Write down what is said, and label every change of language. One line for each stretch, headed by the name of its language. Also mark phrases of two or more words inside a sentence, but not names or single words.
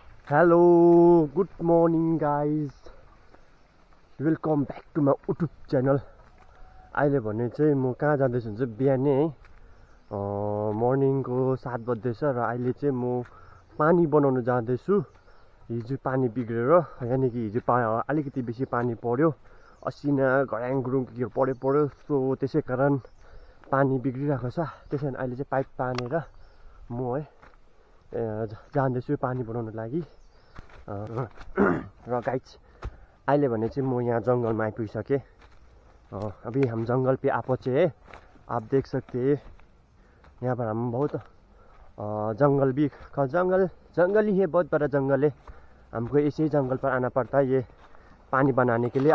English: Hello, good morning guys. Welcome back to my YouTube channel.
Nepali: अहिले भने चाहिँ म कहाँ जाँदैछु भने चाहिँ बिहानै है मर्निङको 7 बज्दैछ र अहिले चाहिँ म पानी बनाउन जाँदैछु। हिजो पानी बिग्रेर यानि कि हिजो अलिकति बेसी पानी पर्यो, असिना घड्याङ गुरुङ के पर्यो सो त्यसै कारण पानी बिग्रिरहेको छ। त्यसैले अहिले चाहिँ पाइप तानेर म है जाँदैछु पानी बनाउन लागि। र गाइज अहिले भने चाहिँ म यहाँ
Hindi: जंगल में
Nepali: आइपुगिसके।
Hindi: अभी हम जंगल पे आ पहुंचे हैं। आप देख सकते हैं यहाँ पर हम बहुत जंगल जंगल ही है, बहुत बड़ा जंगल है। हमको इसी जंगल पर आना पड़ता है ये पानी बनाने के लिए।